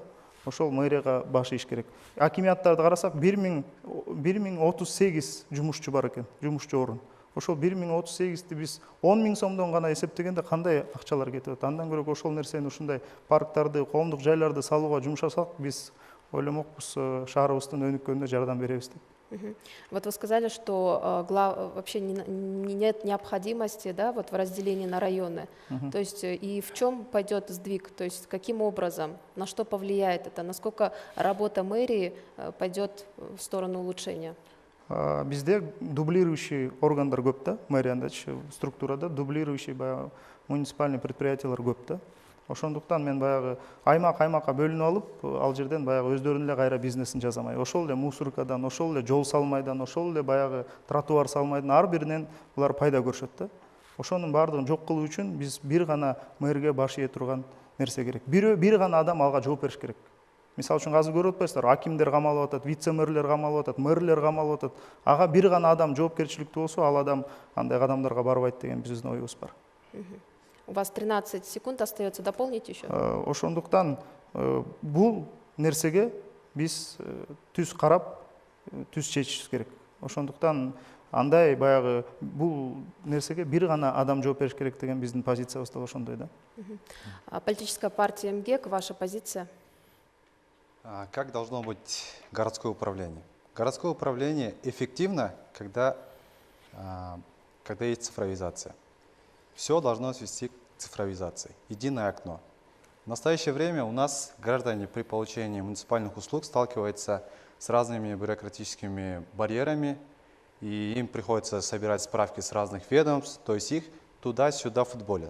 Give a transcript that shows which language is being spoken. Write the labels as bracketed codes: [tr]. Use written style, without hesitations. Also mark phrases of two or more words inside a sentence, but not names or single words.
[ky] Ошол мэрияга баш иш керек. Акимияттарды карасак 1038 жумушчу бар экен, жумушчу орун. Ошол 1038-ти биз 10 000 сомдон гана эсептегенде кандай акчалар кетип атат? Андан көрө ошол нерсени ушундай парктарды, коомдук жайларды салууга жумшасак, биз ойломокпуз шаарыбыздын өнүккөнүнө жардам беребиз деп. [ru] Вот вы сказали, что вообще нет необходимости, да, вот в разделении на районы. То есть и в чем пойдет сдвиг? То есть каким образом, на что повлияет это? Насколько работа мэрии пойдет в сторону улучшения? [ky] Бізде дублирующий органдар көп та, мэрияда структурада [ru] дублирующий муниципальный [ky] предприятиялар көп та. Ошондуктан мен баягы аймакка бөлүнүп алып, ал жерден баягы өздөрүнүн эле кайра бизнесин жасамай, ошол эле мусоркадан, ошол эле жол салмайдан, ошол эле баягы тротуар салмайдан ар биринен булар пайда көрүшөт да. Ошонун баардыгын жок кылуу үчүн биз бир гана мэрге баш ийе турган нерсе керек. Бир гана адам алга жооп бериш керек. Мисалы үчүн азыр көрүп атпайсыздарбы, акимдер камалып атат, вице-мэрлер камалып атат, мэрлер камалып атат. Ага бир гана адам жоопкерчиликтүү болсо, ал адам андай кадамдарга барбайт деген биздин оюбуз бар. [ru] У вас 13 секунд остается, дополнить еще? [ky] Ошондуктан бул нерсеге биз түз карап, түз чечишибиз керек. Ошондуктан андай баягы бул нерсеге бир гана адам жооп бериш керек деген биздин позициябыз да ошондой да. [ru] Политическая партия МГЕК, ваша позиция? Как должно быть городское управление? Городское управление эффективно, когда есть цифровизация. Все должно свести к цифровизации. Единое окно. В настоящее время у нас граждане при получении муниципальных услуг сталкиваются с разными бюрократическими барьерами, и им приходится собирать справки с разных ведомств, то есть их туда-сюда футболят.